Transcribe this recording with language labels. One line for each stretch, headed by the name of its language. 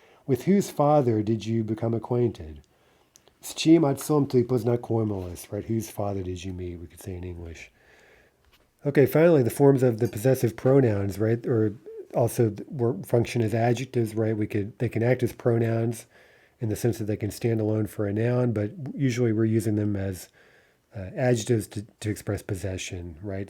English: With whose father did you become acquainted?
Russian: С чьим отцом ты познакомилась?
English: Right? Whose father did you meet? We could say in English. Okay, finally, the forms of the possessive pronouns, right? Or also function as adjectives, right? They can act as pronouns in the sense that they can stand alone for a noun, but usually we're using them as adjectives to express possession, right?